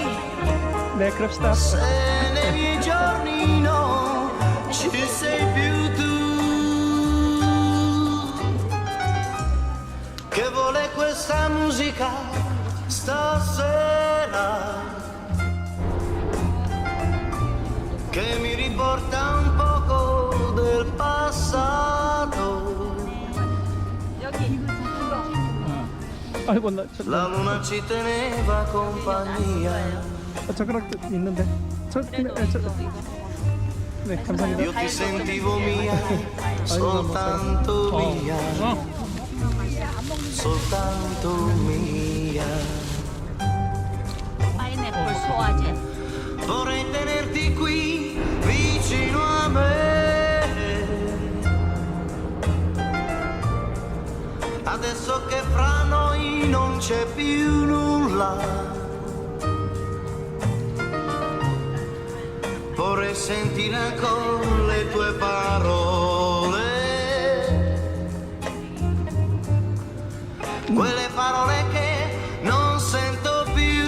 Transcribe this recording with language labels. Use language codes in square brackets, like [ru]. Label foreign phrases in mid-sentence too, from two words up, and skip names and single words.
[ko] 네, 그럽시다. [it] se nei miei giorni no ci sei più tu. Che vuole questa musica stasera, che mi riporta un poco del passato. [ko] 아이고 나 [it] La luna ci teneva compagnia, [ko] 젓가락도 있는데. 네, 감사합니다. [it] io ti sentivo mia, soltanto mia, soltanto mia. [ko] 파인애플 소화제 [it] Vorrei tenerti qui vicino a me, adesso che fra noi non c'è più nulla. Vorrei sentire ancora le tue parole, quelle parole che non sento più.